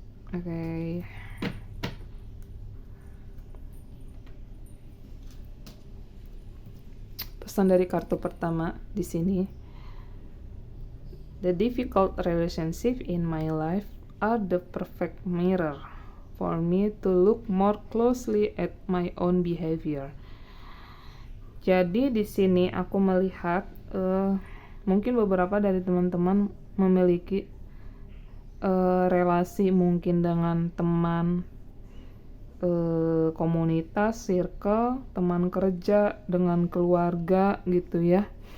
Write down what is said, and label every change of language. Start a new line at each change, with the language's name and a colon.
Indonesian: Oke. Pesan dari kartu pertama di sini.
English: The difficult relationship in my life are the perfect mirror for me to look more closely at my own behavior.
Indonesian: Jadi di sini aku melihat mungkin beberapa dari teman-teman memiliki relasi mungkin dengan teman, komunitas, circle, teman kerja, dengan keluarga gitu ya.